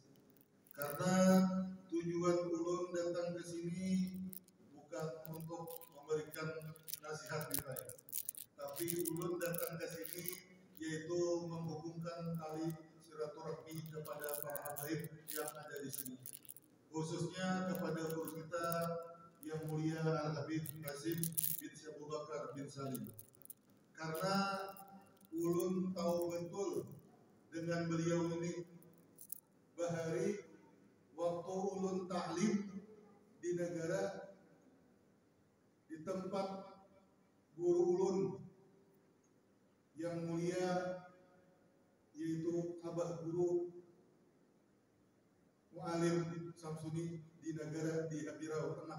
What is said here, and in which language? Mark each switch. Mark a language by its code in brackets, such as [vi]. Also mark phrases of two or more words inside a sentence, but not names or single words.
[id] Karena tujuan ulun datang ke sini bukan untuk memberikan nasihat nilai, tapi ulun datang ke sini yaitu menghubungkan tali silaturahmi kepada para habaib yang ada di sini, khususnya kepada guru kita yang mulia Al Habib Qasim bin Abu Bakar bin Salim. Karena ulun tahu betul dengan beliau ini, bahari waktu ulun taklim di negara, di tempat guru ulun yang mulia yaitu Abah Guru Mu'alim Samsuni di negara di Habirau Tengah.